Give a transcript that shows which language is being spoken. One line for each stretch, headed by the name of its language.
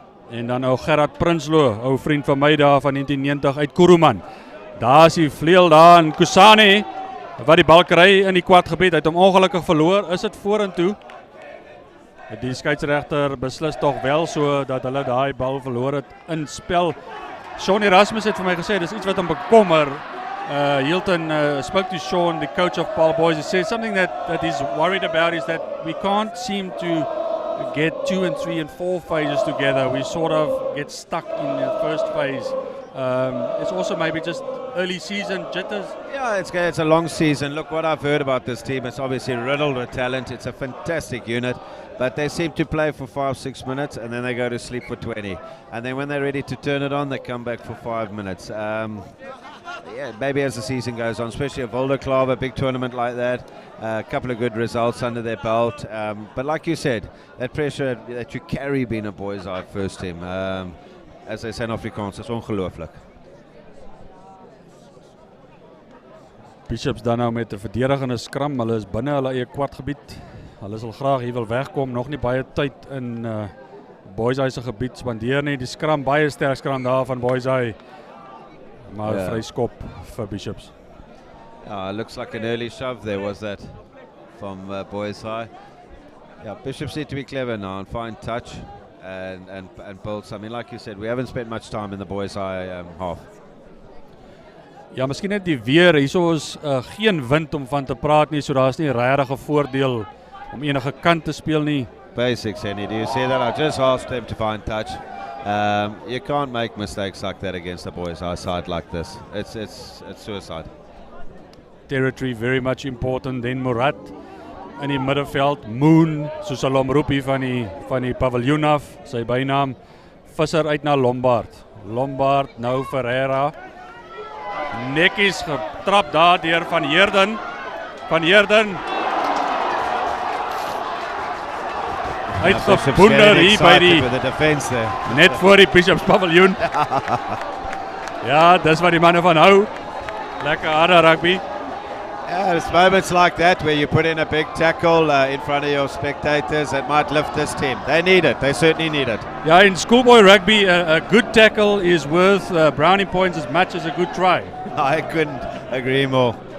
Afrikaans: En dan ou Gerard Prinsloo, ou vriend van my daar van 1990 uit Kuruman. Daar is die vleuel daar in Kusane wat die bal kry in die kwartgebied. Hy het hom ongelukkig verloor. Is dit vorentoe? Die skeieregter beslis tog wel so dat hulle daai bal verloor het in spel. Sean Erasmus het vir my gesê dis iets wat hom bekommer.
English: Hilton spoke to Sean, the coach of Paarl Boys. He said something that he's worried about is that we can't seem to get 2 and 3 and 4 phases together. We sort of get stuck in the first phase. It's also maybe just early season jitters. Yeah, it's a long season. Look, what I've heard about this team, it's obviously riddled with talent. It's a fantastic unit, but they seem to play for 5-6 minutes and then they go to sleep for 20. And then when they're ready to turn it on, they come back for 5 minutes. Yeah, maybe as the season goes on, especially a Volderklaar, a big tournament like that, a couple of good results under their belt. But like you said, that pressure that you carry being a Boys High first team, as they say in Afrikaans, is ongelooflik.
Afrikaans: Bishops dan nou met 'n verdedigende skram. Hulle is binne hulle eie kwartgebied. Hulle sal graag hier wil wegkom. Nog nie baie tyd in Boys High se gebied spandeer nie. Die skram baie sterk skram daar van Boys High. Maar vryskop vir Bishops.
English: It looks like an early shove there, was that, from Boys High. Yeah, Bishops need to be clever now and find touch and build something. Like you said, we haven't spent much time in the Boys High half.
Afrikaans: Ja, miskien net die weer. Hierso is geen wind om van te praat nie, so daar is nie regtig 'n voordeel om enige kant te speel nie.
English: Basics, Hennie. Do you see that? I just asked them to find touch. You can't make mistakes like that against a Boys High side like this. It's suicide. Territory very much important.
Afrikaans: Then Murat in die middelveld. Moon, soos hulle hom roep hier van die paviljoen af, sy bynaam. Visser uit na Lombaard. Lombaard, nou Ferreira. Netjies getrap daar deur van Heerden. Van Heerden. Uitgeboender hier by die net voor die Bishops paviljoen. Ja, dis wat die manne van hou. Lekker harde rugby.
English: Yeah, it's moments like that where you put in a big tackle in front of your spectators that might lift this team. They need it. They certainly need it. Yeah, in schoolboy rugby, a good tackle is worth brownie points as much as a good try. I couldn't agree more.